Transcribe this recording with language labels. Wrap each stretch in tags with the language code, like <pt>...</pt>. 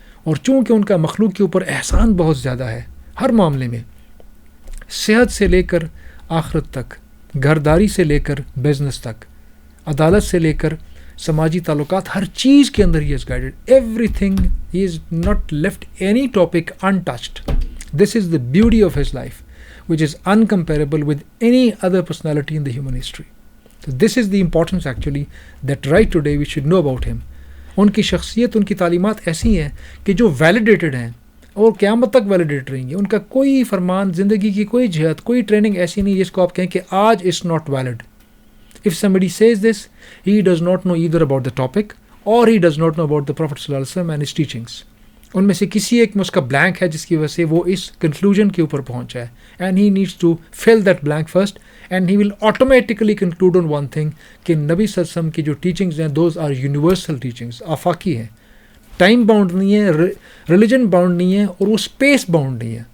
<ur>اور چونکہ ان کا مخلوق کے اوپر احسان بہت زیادہ ہے ہر معاملے میں، صحت سے لے کر آخرت تک، گھرداری سے لے کر بزنس تک، عدالت سے لے کر سماجی تعلقات، ہر چیز کے اندر</ur> <en>ہی is guided. Everything ہی is not left any topic untouched. This is the beauty of his life which is incomparable with any other personality in the human history. So this is the importance actually that right today we should know about him.</en> <ur>ان کی شخصیت، ان کی تعلیمات ایسی ہیں کہ جو validated ہیں اور قیامت تک ویلیڈیٹ رہیں گی. ان کا کوئی فرمان، زندگی کی کوئی جہت، کوئی ٹریننگ ایسی نہیں جس کو آپ کہیں کہ آج</ur> <en>Is not valid. If somebody says this, he does not know either about the topic or he does not know about the Prophet ﷺ and his teachings.</en> <ur>ان میں سے کسی ایک میں اس کا بلینک ہے جس کی وجہ سے وہ اس کنکلوژن کے اوپر پہنچا ہے.</ur> <en>and he needs to fill that blank first and he will automatically conclude on one thing</en> <ur>کہ نبی صلی اللہ علیہ وسلم کی جو ٹیچنگز ہیں</ur> <en>those are universal teachings,</en> <ur>آفاقی ہیں، ٹائم باؤنڈ نہیں ہے، ریلیجن باؤنڈ نہیں ہے، اور وہ اسپیس باؤنڈ نہیں ہے.</ur>